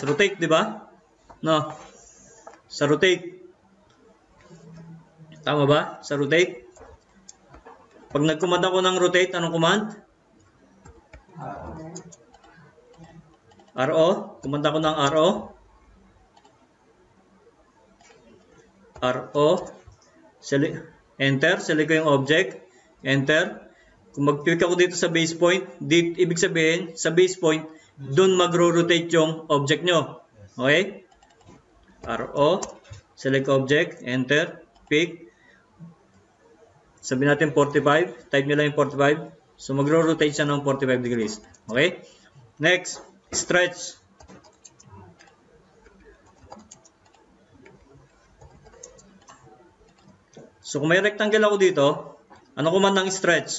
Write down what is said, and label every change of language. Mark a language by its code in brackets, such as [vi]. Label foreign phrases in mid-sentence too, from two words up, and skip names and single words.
[tl] Rotate, di ba? No. Sa rotate. Tama ba? Sa rotate. Pag nag-command ako ng rotate, anong command? RO. Command ako ng RO. RO. Enter. Select ko yung object. Enter. Kung mag-click ako dito sa [en] base point, [tl] ibig sabihin, sa [en] base point, [tl] dun mag-rotate yung object nyo. [en] Okay? RO. Select object. Enter. Pick. [tl] Sabihin natin 45. Type nyo lang yung 45. So magro-rotate siya ng 45 degrees. [en] Okay? Next, stretch. [tl] So kung may rectangle ako dito, ano command ng stretch?